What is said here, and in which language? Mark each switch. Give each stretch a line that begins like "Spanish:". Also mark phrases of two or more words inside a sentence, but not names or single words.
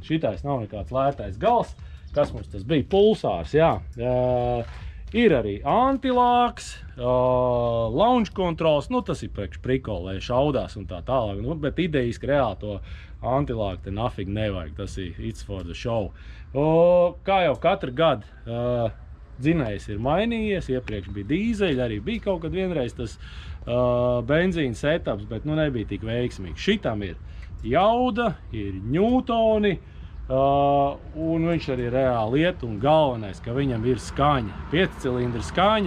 Latvian: Šitais nav nekāds lētais gals, kas mums tas bija, pulsārs, jā. Ir arī antilāks,
English: launch controls,
Latvian: tas ir priekš prikola, lai šaudās un tā tālāk, bet idejiski reāli to antilāku te nafig nevajag, tas ir
English: it's for the show.
Latvian: Kā jau katru gadu dzinējs ir mainījies, iepriekš bija dīzeļi, arī bija kaut kad vienreiz tas benzīna setups, bet nebija tik veiksmīgs. Šitam ir jauda, ir ņūtoni, un viņš arī reāli iet, un galvenais, ka viņam ir skaņa, 5 cilindra skaņa.